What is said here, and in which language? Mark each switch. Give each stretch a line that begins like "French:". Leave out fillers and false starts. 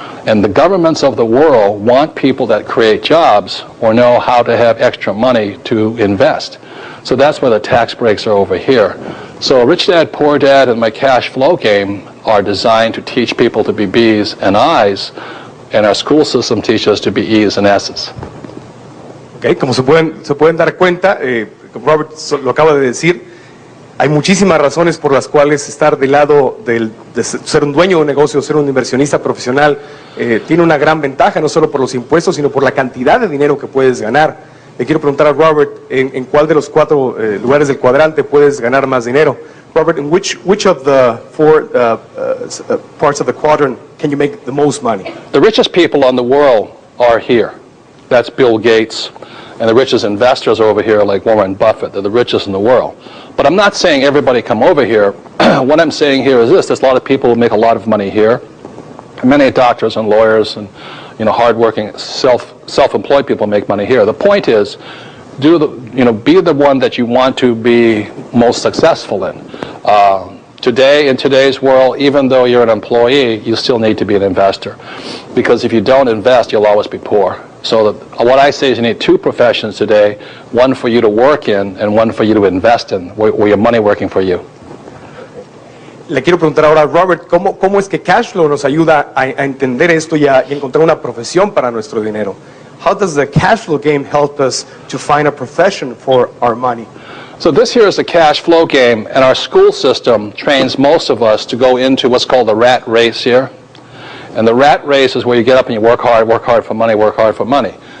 English: And the governments of the world want people that create jobs or know how to have extra money to invest. So that's why the tax breaks are over here. So Rich Dad, Poor Dad, and my cash flow game are designed to teach people to be B's and I's, and our school system teaches us to be E's and S's.
Spanish: Okay, como se pueden dar cuenta, como Robert lo acaba de decir, hay muchísimas razones por las cuales estar del lado de ser un dueño de un negocio, ser un inversionista profesional, tiene una gran ventaja, no solo por los impuestos, sino por la cantidad de dinero que puedes ganar. Le quiero preguntar a Robert, ¿en cuál de los 4 lugares del cuadrante puedes ganar más dinero?
English: Robert, in which of the 4 parts of the quadrant can you make the most money? The richest people in the world are here. That's Bill Gates. And the richest investors are over here, like Warren Buffett. They're the richest in the world. But I'm not saying everybody come over here. What I'm saying here is this: there's a lot of people who make a lot of money here. Many doctors and lawyers and, you know, hardworking self-employed people make money here. The point is, be the one that you want to be most successful in. Today, in today's world, even though you're an employee, you still need to be an investor. Because if you don't invest, you'll always be poor. So what I say is you need 2 professions today, one for you to work in and one for you to invest in, where your money working for you.
Spanish: Le quiero preguntar ahora a Robert, ¿cómo es que cash flow nos ayuda a entender esto y encontrar una profesión para nuestro dinero?
English: How does the cash flow game help us to find a profession for our money? So this here is the cash flow game, and our school system trains most of us to go into what's called the rat race here. And the rat race is where you get up and you work hard for money, work hard for money.